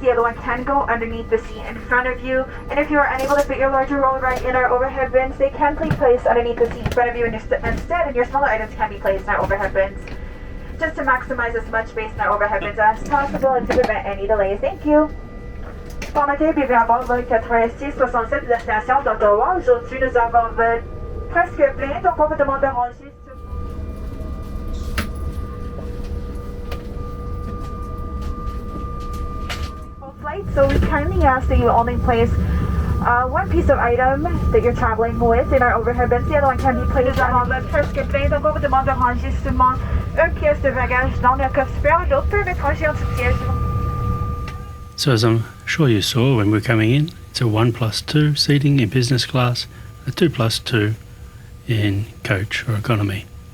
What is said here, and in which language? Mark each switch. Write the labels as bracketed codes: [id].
[en] The other one can go underneath the seat in front of you. And if you are unable to fit your larger roll bag in our overhead bins, they can be placed underneath the seat in front of you instead, and your smaller items can be placed in our overhead bins. Just to maximize as much space in our overhead bins as possible and to prevent any delays. Thank you. [fr] Bon matin, bienvenue à bord vol 86-67 de la station d'Ottawa. Aujourd'hui, nous avons un vol presque plein, donc on vous demande de ranger. [en] Flight, so we kindly ask that you only place one piece of item that you're traveling with in our overhead bins. The other one can be placed. [fr] Nous avons un vol presque plein, donc on vous demande de ranger seulement une pièce de bagage dans le coffre supérieur. L'autre peut être rangé en dessous du siège. [en] So as I'm sure you saw when we were coming in, it's a 1+2 seating in business class, a 2+2 in coach or economy.